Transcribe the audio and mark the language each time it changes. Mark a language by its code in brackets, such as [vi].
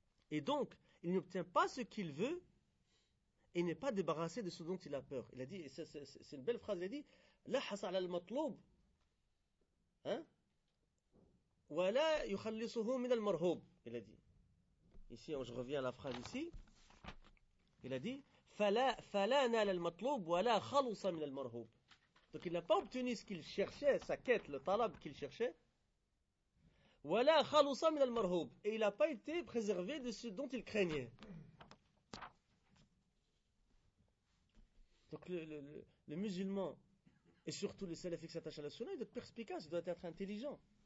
[fr] Et donc, il n'obtient pas ce qu'il veut et n'est pas débarrassé de ce dont il a peur. Il a dit, et c'est une belle phrase, il a dit, [ar] La hasa ala al-matloub. [fr] Hein? [ar] Wa la yukhallisuhu min al-marhoub. [fr] Il a dit. Ici, je reviens à la phrase ici. Il a dit, [ar] فلا نال المطلوب ولا خلص من المرهوب. [fr] Donc il n'a pas obtenu ce qu'il cherchait, sa quête, le talab qu'il cherchait. [ar] ولا خلص من المرهوب. [fr] Et il n'a pas été préservé de ce dont il craignait. Donc le musulman, et surtout le salafi qui s'attache à la sunna, il doit être perspicace, il doit être intelligent.